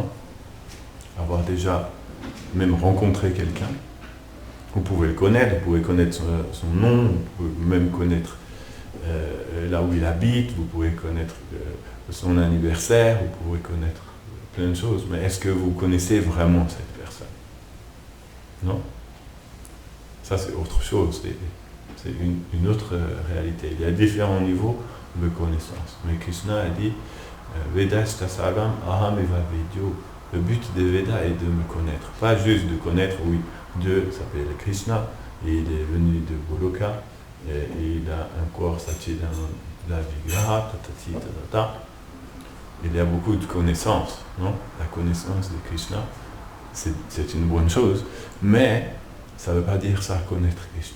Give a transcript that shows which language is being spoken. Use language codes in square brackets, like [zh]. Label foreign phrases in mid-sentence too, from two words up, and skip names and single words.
[fr] Avoir déjà même rencontré quelqu'un, vous pouvez le connaître, vous pouvez connaître son nom, vous pouvez même connaître là où il habite, vous pouvez connaître son anniversaire, vous pouvez connaître plein de choses, mais est-ce que vous connaissez vraiment cette personne? Non? Ça c'est autre chose. C'est une autre réalité. Il y a différents niveaux de connaissance. Mais Krishna a dit [sa] वेदस्त सर्वम् अहम् एव वेद्यो. [fr] Le but des Védas est de me connaître. Pas juste de connaître, oui, Dieu s'appelle Krishna, et il est venu de Goloka, et il a un corps [sa] सच्चिदानन्द विग्रह, [fr] tatati tatata. Il y a beaucoup de connaissances, non? La connaissance de Krishna, c'est une bonne chose, mais ça ne veut pas dire ça, connaître Krishna.